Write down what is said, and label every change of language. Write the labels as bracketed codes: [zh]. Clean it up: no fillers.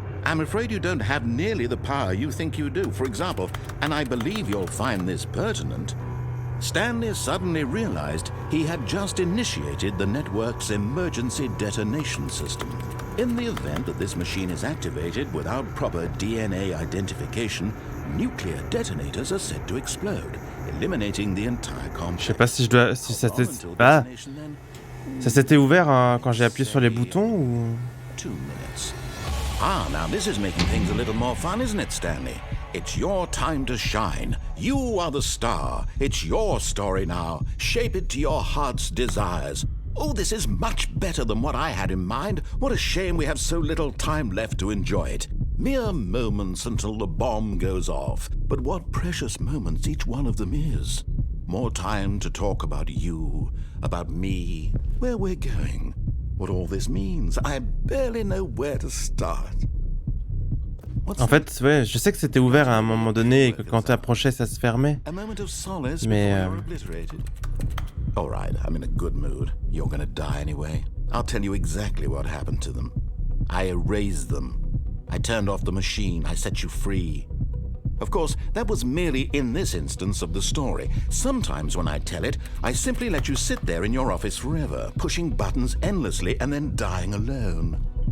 [en] I'm afraid you don't have nearly the power you think you do. For example, and I believe you'll find this pertinent, Stanley suddenly realized he had just initiated the network's emergency detonation system. In the event that this machine is activated without proper DNA identification, nuclear detonators are said to explode, eliminating the entire complex. [fr] Je sais pas si je dois... si ça s'est... Ah, ça s'était ouvert quand j'ai appuyé sur les boutons ou... 2 minutes. [en] Ah, now this is making things a little more fun, isn't it, Stanley? It's your time to shine. You are the star. It's your story now. Shape it to your heart's desires. Oh, this is much better than what I had in mind. What a shame we have so little time left to enjoy it. Mere moments until the bomb goes off. But what precious moments each one of them is. More time to talk about you, about me, where we're going, what all this means. I barely know where to start. [fr] En fait, ouais, je sais que c'était ouvert à un moment donné et que quand t'approchais, ça se fermait. Mais... [en] All right, I'm in a good mood. You're gonna die anyway. I'll tell you exactly what happened to them. I erased them. I turned off the machine. I set you free. Of course, that was merely in this instance of the story. Sometimes when I tell it, I simply let you sit there in your office forever, pushing buttons endlessly and then dying alone.